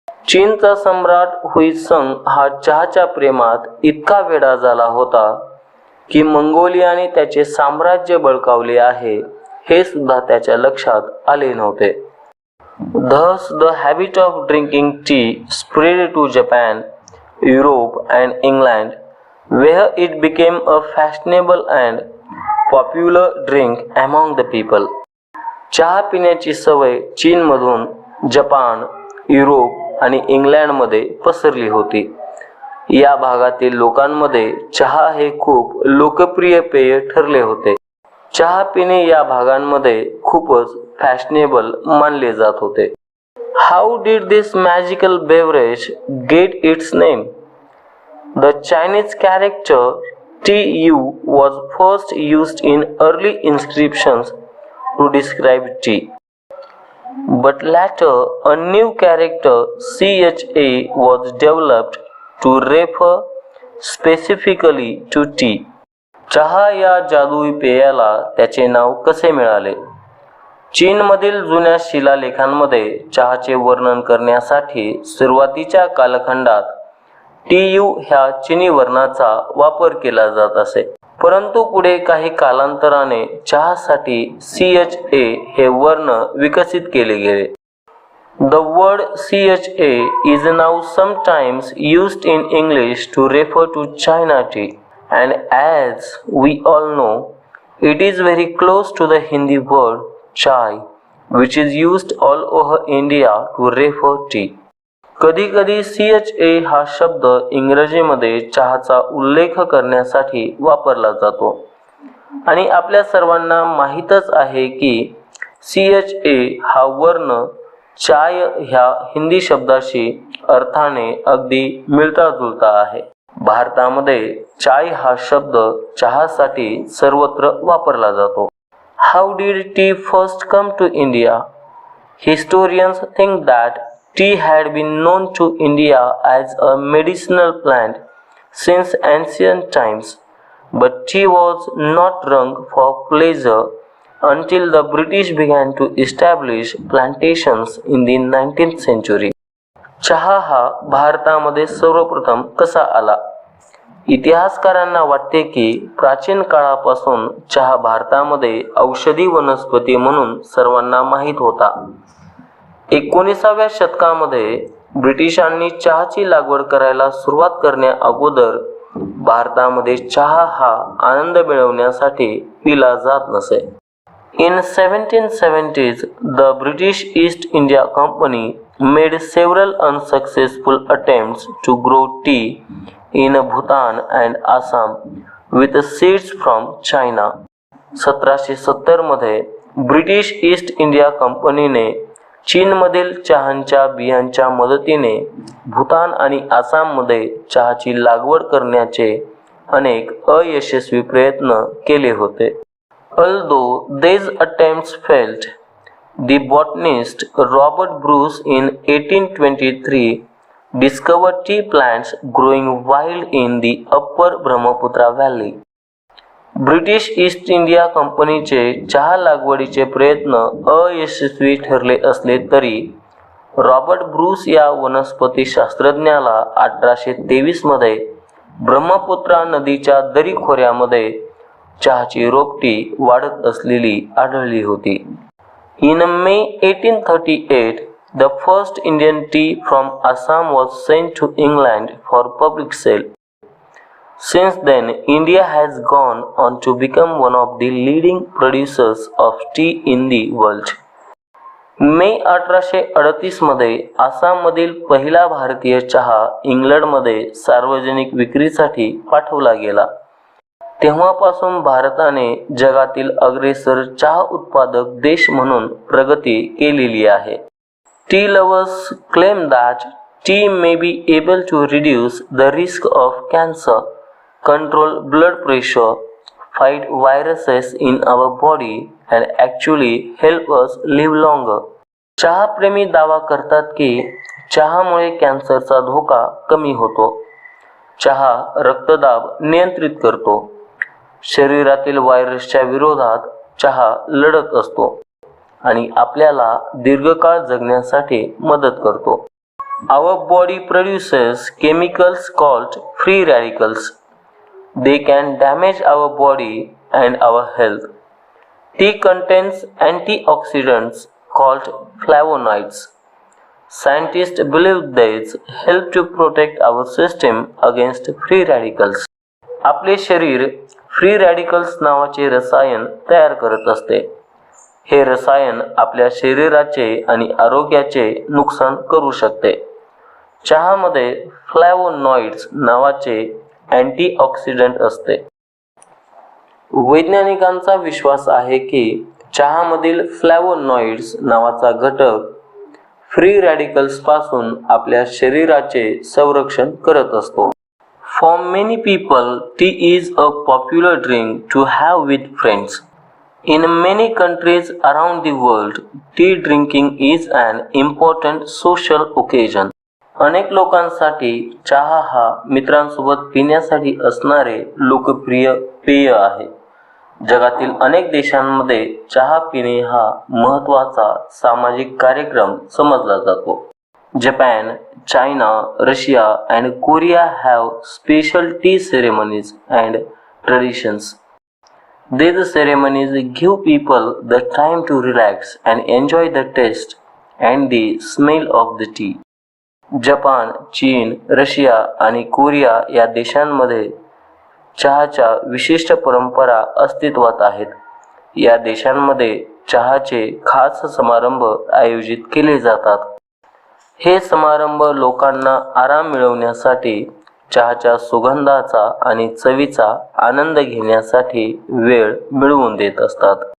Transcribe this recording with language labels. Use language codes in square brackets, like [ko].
[mr] चीनचा सम्राट हुई संग हा चहाच्या प्रेमात इतका वेडा झाला होता की मंगोलियाने त्याचे साम्राज्य बळकावले आहे हे सुद्धा त्याच्या लक्षात आले नव्हते. [en] Thus the habit of drinking tea spread to Japan, Europe and England, where it became a fashionable and popular drink among the people. [mr] चहा पिण्याची सवय चीनमधून जपान, युरोप आणि इंग्लंडमध्ये पसरली होती. या भागातील लोकांमध्ये चहा हे खूप लोकप्रिय पेय ठरले होते. चहा पिणे या भागांमध्ये खूपच फॅशनेबल मानले जात होते. [en] How did this magical beverage get its name? The Chinese character Tu was first used in early inscriptions to describe tea. But later, a new character Cha was developed to refer specifically to tea. [mr] चहा या जादुई पेयाला त्याचे नाव कसे मिळाले? चीनमधील जुन्या शिलालेखांमध्ये चहाचे वर्णन करण्यासाठी सुरुवातीच्या कालखंडात Tu ह्या चिनी वर्णाचा वापर केला जात असे. परंतु पुढे काही कालांतराने चहासाठी Cha हे वर्ण विकसित केले गेले. [en] The word Cha is now sometimes used in English to refer to China tea, and as we all know, it is very close to the Hindi word chai, which is used all over India to refer tea. [mr] कधी कधी Cha हा शब्द इंग्रजीमध्ये चहाचा उल्लेख करण्यासाठी वापरला जातो आणि आपल्या सर्वांना माहीतच आहे की Cha हा वर्ण चाय ह्या हिंदी शब्दाशी अर्थाने अगदी मिळता जुळता आहे. भारतामध्ये चाय हा शब्द चहासाठी सर्वत्र वापरला जातो. [en] How did tea first come to India? Historians think that tea had been known to India as a medicinal plant since ancient times, but tea was not drunk for pleasure until the British began to establish plantations in the 19th century. [mr] चहा हा भारतामध्ये सर्वप्रथम कसा आला? इतिहासकारांना वाटते की प्राचीन काळापासून चहा भारतामध्ये औषधी वनस्पती म्हणून सर्वांना माहीत होता. 19व्या शतकामध्ये ब्रिटिशांनी चहाची लागवड करायला सुरुवात करण्या अगोदर भारतामध्ये चहा हा आनंद मिळवण्यासाठी पिला जात नसे. [en] In 1770s, the British East India Company made several unsuccessful attempts to grow tea in Bhutan and Assam with seeds from China. [mr] 1770 मध्ये ब्रिटिश ईस्ट इंडिया कंपनीने चीनमधील चहाच्या बियांच्या मदतीने भूतान आणि आसाममध्ये चहाची लागवड करण्याचे अनेक अयशस्वी प्रयत्न केले होते. [en] Although these attempts failed, the botanist Robert Bruce in 1823 discovered tea plants growing wild in the upper Brahmaputra Valley. [mr] British east India कंपनीचे चहा लागवडीचे प्रयत्न अयशस्वी ठरले असले तरी रॉबर्ट ब्रूस या वनस्पती शास्त्रज्ञाला 1823 मध्ये ब्रह्मपुत्रा नदीच्या दरी खोऱ्यामध्ये चहाची रोपटी वाढत असलेली आढळली होती. [en] In May 1838, the first Indian tea from Assam was sent to England for public sale. Since then, India has gone on to become one of the leading producers of tea in the world. [mr] मे 1838 मध्ये आसाममधील पहिला भारतीय चहा इंग्लंडमध्ये सार्वजनिक विक्रीसाठी पाठवला गेला. तेव्हापासून भारताने जगातील अग्रेसर चहा उत्पादक देश म्हणून प्रगती केलेली आहे. [en] Tea lovers claim that tea may be able to reduce the risk of cancer, control blood pressure, fight viruses in our body and actually help us live longer. [mr] चहाप्रेमी दावा करतात की चहामुळे कॅन्सरचा धोका कमी होतो. चहा रक्तदाब नियंत्रित करतो. शरीरातील व्हायरसच्या विरोधात चहा लढत असतो आणि आपल्याला दीर्घकाळ जगण्यासाठी मदत करतो. [en] Our body produces chemicals called free radicals. They can damage our body and our health. Tea contains antioxidants called flavonoids. Scientists believe these help to protect our system against free radicals. [mr] आपले शरीर free radicals नावाचे रसायन तयार करत असते. हे रसायन आपल्या शरीराचे आणि आरोग्याचे नुकसान करू शकते. चहामध्ये फ्लॅवोनॉइड्स नावाचे अँटीऑक्सिडंट असते. वैज्ञानिकांचा विश्वास आहे की चहामधील फ्लॅवोनॉइड्स नावाचा घटक फ्री रॅडिकल्स पासून आपल्या शरीराचे संरक्षण करत असतो. [en] For many people tea is a popular drink to have with friends. In many countries around the world, tea drinking is an important social occasion. [mr] अनेक लोकांसाठी चहा हा मित्रांसोबत पिण्यासाठी असणारे लोकप्रिय पेय आहे. जगातील अनेक देशांमध्ये चहा पिणे हा महत्त्वाचा सामाजिक कार्यक्रम समजला जातो. [en] Japan, China, Russia and Korea have special tea ceremonies and traditions. These ceremonies give people the time to relax and enjoy the taste and the smell of the tea. [mr] Japan, चीन, रशिया आणि Korea या देशांमध्ये चहाच्या विशिष्ट परंपरा अस्तित्वात आहेत. या देशांमध्ये चहाचे खास समारंभ आयोजित केले जातात. हे समारंभ लोकांना आराम मिळवण्यासाठी, चहाच्या सुगंधाचा आणि चवीचा आनंद घेण्यासाठी वेळ मिळवून देत असतात.